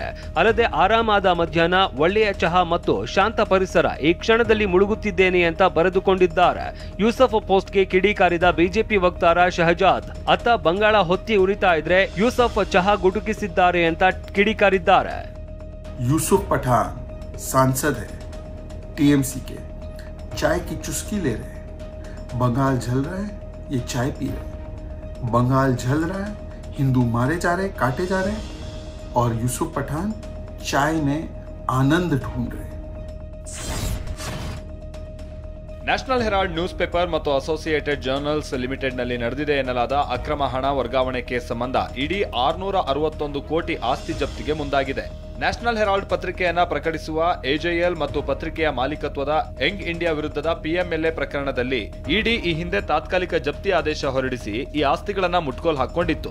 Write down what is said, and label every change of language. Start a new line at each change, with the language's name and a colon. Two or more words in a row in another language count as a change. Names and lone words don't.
Kannada: ಅಲ್ಲದೆ ಆರಾಮಾದ ಮಧ್ಯಾಹ್ನ, ಒಳ್ಳೆಯ ಚಹಾ ಮತ್ತು ಶಾಂತ ಪರಿಸರ, ಈ ಕ್ಷಣದಲ್ಲಿ ಮುಳುಗುತ್ತಿದ್ದೇನೆ ಅಂತ ಬರೆದುಕೊಂಡಿದ್ದಾರೆ. ಯೂಸಫ್ ಪೋಸ್ಟ್ಗೆ ಕಿಡಿಕಾರಿದ ಬಿಜೆಪಿ ವಕ್ತಾರ ಶಹಜಾದ್, ಅತ್ತ ಬಂಗಾಳ ಹೊತ್ತಿ ಉರಿತಾ ಇದ್ರೆ ಯೂಸಫ್ ಚಹಾ ಗುಟುಕಿಸಿದ್ದಾರೆ ಅಂತ ಕಿಡಿಕಾರಿದ್ದಾರೆ.
Hindi: यूसुफ पठान सांसद है TMC के, चाय की चुस्की ले रहे हैं. बंगाल जल रहा है, ये चाय पी रहे हैं. बंगाल जल रहा है, हिंदू मारे जा रहे हैं, काटे जा रहे हैं, और यूसुफ पठान चाय में आनंद ढूंढ रहे हैं.
Kannada: ನ್ಯಾಷನಲ್ ಹೆರಾಲ್ಡ್
English: news paper
Kannada: ಮತ್ತು ಅಸೋಸಿಯೇಟೆಡ್ ಜರ್ನಲ್ಸ್ ಲಿಮಿಟೆಡ್ನಲ್ಲಿ ನಡೆದಿದೆ ಎನ್ನಲಾದ ಅಕ್ರಮ ಹಣ ವರ್ಗಾವಣೆ ಕೇಸ್ ಸಂಬಂಧ ಇಡಿ 661 ಕೋಟಿ ಆಸ್ತಿ ಜಪ್ತಿಗೆ ಮುಂದಾಗಿದೆ. ನ್ಯಾಷನಲ್ ಹೆರಾಲ್ಡ್ ಪತ್ರಿಕೆಯನ್ನ ಪ್ರಕಟಿಸುವ AJL ಮತ್ತು ಪತ್ರಿಕೆಯ ಮಾಲೀಕತ್ವದ ಯಂಗ್ ಇಂಡಿಯಾ ವಿರುದ್ಧದ PMLA ಪ್ರಕರಣದಲ್ಲಿ ಇಡಿ ಈ ಹಿಂದೆ ತಾತ್ಕಾಲಿಕ ಜಪ್ತಿ ಆದೇಶ ಹೊರಡಿಸಿ ಈ ಆಸ್ತಿಗಳನ್ನ ಮುಟ್ಗೋಲ್ ಹಾಕೊಂಡಿತ್ತು.